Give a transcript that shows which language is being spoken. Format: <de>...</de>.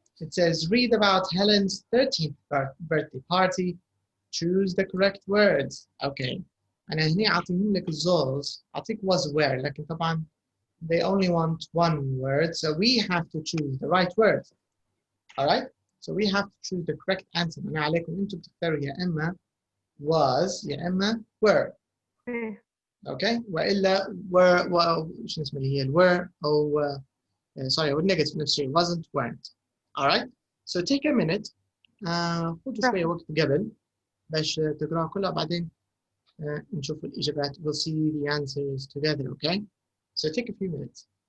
<en>It says, read about Helen's 13th birthday party. Choose the correct words.</en> <ar>Okay. أنا هنا أعطيهم لك الزوز.</ar> <en>أعطيك was where.</en> <ar>لكن طبعا</ar> <en>they only want one word. So we have to choose the right words. All right? So we have to choose the correct answer.</en> <ar>أنا عليكم أنتم تختاروا يا إما was يا إما were. Okay? وإلا were شو اسمه اللي هي ال were أو sorry أو negative نفس الشيء wasn't weren't. All right?</ar> <en>So take a minute.</en> <ar>خذوا شوية وقت قبل باش تقرأ كلها بعدين نشوف الإجابات.</ar> <en>We'll see the answers together, okay? So take a few minutes.</en>